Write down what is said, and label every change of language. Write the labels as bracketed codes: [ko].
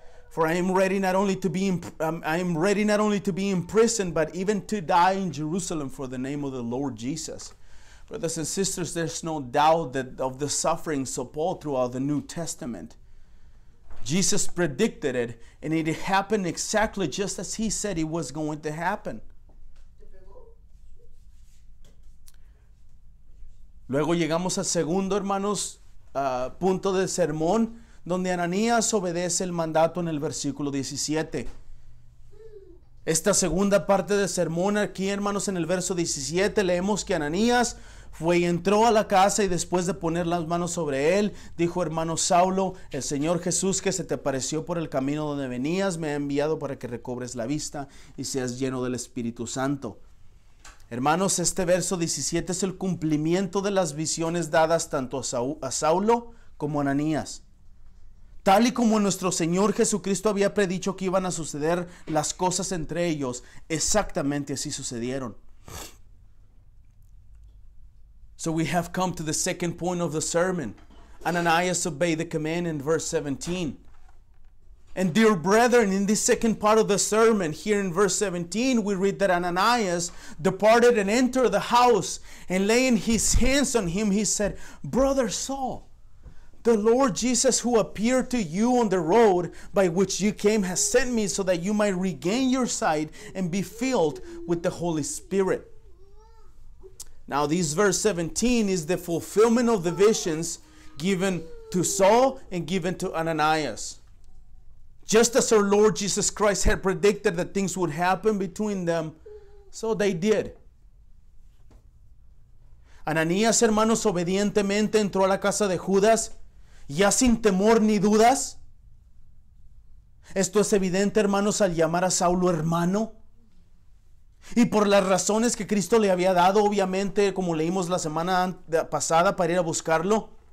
[en] For I am ready not only to be imprisoned, but even to die in Jerusalem for the name of the Lord Jesus. Brothers and sisters, there's no doubt of the sufferings of Paul throughout the New Testament. Jesus predicted it, and it happened exactly just as he said it was going to happen. [es] Luego llegamos al segundo, hermanos, punto del sermón, donde Ananías obedece el mandato en el versículo 17. Esta segunda parte del sermón aquí, hermanos, en el verso 17 leemos que Ananías fue y entró a la casa y después de poner las manos sobre él, dijo: hermano Saulo, el Señor Jesús que se te apareció por el camino donde venías me ha enviado para que recobres la vista y seas lleno del Espíritu Santo. Hermanos, este verso 17 es el cumplimiento de las visiones dadas tanto a Saulo como a Ananías. Tal y como nuestro Señor Jesucristo había predicho que iban a suceder las cosas entre ellos, exactamente así sucedieron. [en] So we have come to the second point of the sermon. Ananias obeyed the command in verse 17. And dear brethren, in this second part of the sermon, here in verse 17, we read that Ananias departed and entered the house, and laying his hands on him, he said, Brother Saul, the Lord Jesus who appeared to you on the road by which you came has sent me so that you might regain your sight and be filled with the Holy Spirit. Now this verse 17 is the fulfillment of the visions given to Saul and given to Ananias. Just as our Lord Jesus Christ had predicted that things would happen between them, so they did. [es] Ananías, hermanos, obedientemente entró a la casa de Judas, ya sin temor ni dudas. Esto es evidente, hermanos, al llamar a Saulo hermano. Y por las razones que Cristo le había dado, obviamente, como leímos la semana pasada, para ir a buscarlo.